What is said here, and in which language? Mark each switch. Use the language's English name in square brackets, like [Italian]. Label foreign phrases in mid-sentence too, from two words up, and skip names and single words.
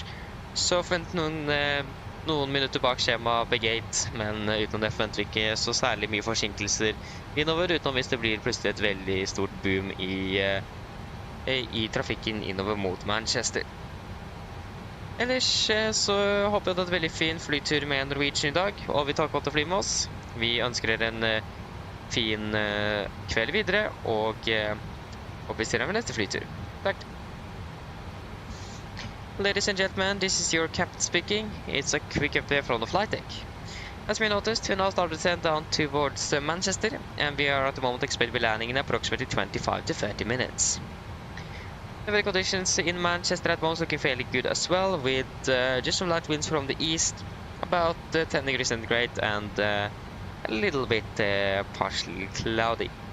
[Norwegian] Så forvent noen minutter bak skjema ved gate, men utenom det forventer vi ikke så særlig mye forsinkelser innover, utenom hvis det blir plutselig et veldig stort boom i trafikken innover mot Manchester. Ellers så håper jeg det er et veldig fin flytur med Norwegian i dag, og vi tar godt å fly med oss. Vi ønsker dere en fin kveld videre, og håper vi ser dere ved neste flytur. Takk. [English] Ladies and gentlemen, this is your captain speaking. It's a quick update from the flight deck. As we noticed, we now started to descend down towards Manchester, and we are at the moment expected to be landing in approximately 25 to 30 minutes. The weather conditions in Manchester at the moment looking fairly good as well, with just some light winds from the east, about 10 degrees centigrade, and a little bit partially cloudy.